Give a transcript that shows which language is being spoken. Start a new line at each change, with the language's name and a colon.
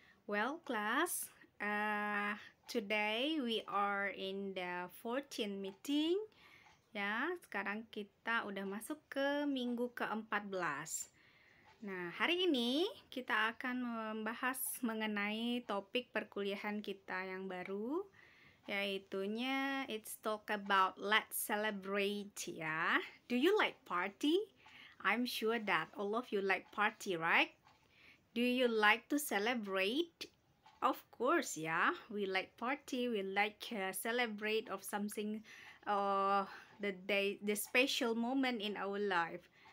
English: Well, class, today we are in the 14 meeting.
Indonesian: Ya, sekarang kita udah masuk ke minggu ke-14. Nah, hari ini kita akan membahas mengenai topik perkuliahan kita yang baru, yaitunya
English: it's talk about let's celebrate
Indonesian: ya.
English: Do you like party? I'm sure that all of you like party, right? Do you like to celebrate? Of course, yeah. We like party. We like celebrate of something, uh, the day, the special moment in our life.